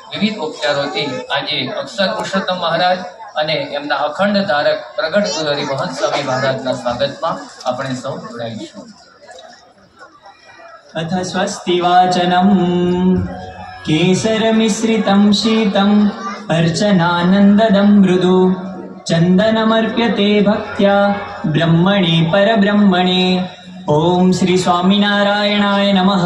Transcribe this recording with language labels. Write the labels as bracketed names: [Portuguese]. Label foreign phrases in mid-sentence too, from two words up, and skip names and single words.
[Gujarati] વિવિધ ઉપચારોથી આજે અક્ષર પુરુષોત્તમ મહારાજ અને એમના અખંડ ધારક પ્રગટ પુજારી મહંત સ્વામી મહારાજના સ્વાગતમાં આપણે સૌ જોડાઈશું. [Sanskrit] अथ स्वस्ति वाचनम् केसरमिश्रितं शीतं अर्चनानन्ददं मृदु चन्दनमर्प्यते भक्त्या ब्रह्मणे परब्रह्मणे. ॐ श्री स्वामिनारायणाय नमः.